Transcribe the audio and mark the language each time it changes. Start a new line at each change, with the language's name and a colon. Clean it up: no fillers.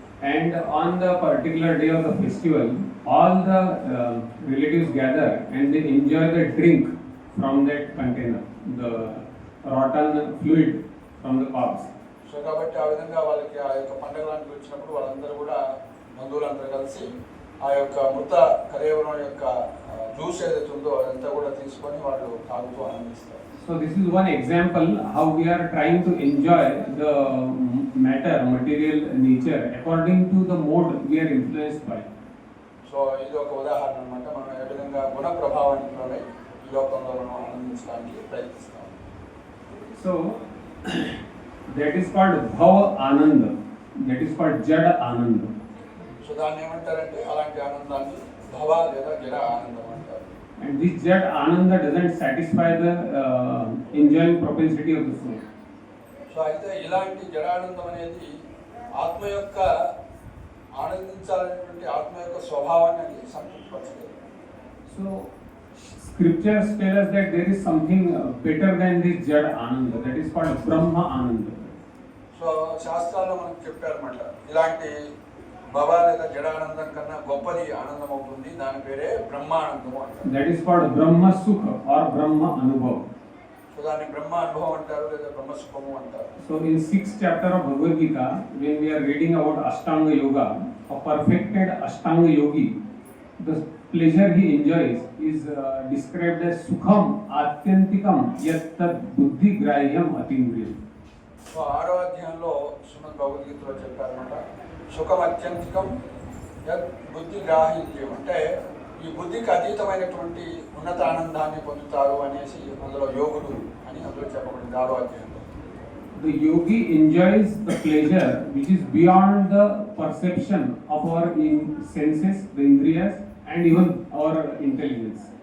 English: And on the particular day of the festival, all the relatives gather and they enjoy the drink from that container, the rotten fluid from the corpse.
Telugu: So కాబట్టి ఆ విధంగా వాళ్ళకి ఆ యొక్క పండుగ లాంటివి వచ్చినప్పుడు వాళ్ళందరూ కూడా బంధువులందరూ కలిసి ఆ యొక్క మృత కరేవరం యొక్క జ్యూస్ ఏదైతే ఉందో అదంతా కూడా తీసుకొని వాళ్ళు తాగుతూ ఆనందిస్తారు.
English: So this is one example how we are trying to enjoy the material nature according to the mode we are influenced by.
Telugu: So ఇది ఒక ఉదాహరణ అన్నమాట, మనం ఏ విధంగా గుణ ప్రభావానికి ఈ లోకంలో మనం ఆనందించడానికి ప్రయత్నిస్తాం.
English: So that is called bhava ananda, that is called jada ananda.
Telugu: So దాన్ని ఏమంటారంటే అలాంటి ఆనందాన్ని భవ లేదా జడ ఆనందం అంటారు.
English: And this jada ananda doesn't satisfy the enjoying propensity of the soul.
Telugu: So అయితే ఇలాంటి జడానందం అనేది ఆత్మ యొక్క ఆనందించాలనేటువంటి ఆత్మ యొక్క స్వభావాన్ని అది సంతృప్తిపరచలేదు.
English: So scriptures tell us that there is something better than this jada ananda, that is called brahma ananda.
Telugu: So శాస్త్రాల్లో మనకు చెప్పారన్నమాట, ఇలాంటి భవ లేదా జడానందం కన్నా గొప్పది ఆనందం అవుతుంది, దాని పేరే బ్రహ్మానందము అంటారు.
English: That is called brahma sukha or brahma anubhav.
Telugu: So దాన్ని బ్రహ్మ అనుభవం అంటారు లేదా బ్రహ్మ సుఖము అంటారు.
English: So in 6th chapter of Bhagavad Gita, when we are reading about Ashtanga Yoga, a perfected Ashtanga yogi, the pleasure he enjoys is described as
Sanskrit: sukham atyantikam yat tad buddhi grahyam atindriyam.
Telugu: So 6వ అధ్యాయంలో శ్రీమద్ భగవద్గీతలో చెప్పారన్నమాట,
Sanskrit: సుఖం అత్యంతికం యత్ బుద్ధి గ్రాహ్యం,
Telugu: అంటే ఈ బుద్ధికి అతీతమైనటువంటి ఉన్నత ఆనందాన్ని పొందుతారు అనేసి అందులో యోగులు అని అందులో చెప్పబడింది 6వ అధ్యాయంలో.
English: The yogi enjoys the pleasure which is beyond the perception of our senses, the indriyas, and even our intelligence.